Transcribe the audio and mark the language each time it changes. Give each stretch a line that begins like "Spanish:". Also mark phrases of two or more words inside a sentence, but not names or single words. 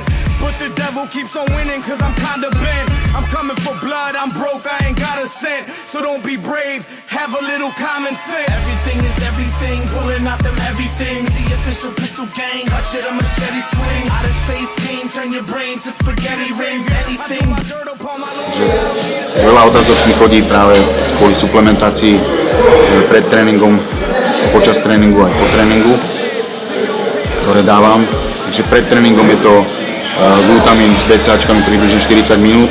English: But the devil keeps on winning cause I'm kinda bent. I'm coming for blood, I'm broke, I ain't got a cent. So don't be brave, have a little common sense. Everything is everything, pulling out them everything. The official pistol gang, touch it, a machete swing. Out of space king, turn your brain to spaghetti rings. Anything.
Slovak: Veľa otázok mi chodí práve kvôli suplementácii pred tréningom, počas tréningu aj po tréningu, ktoré dávam. Takže pred tréningom je to glutamín s BCAčkami približne 40 minút.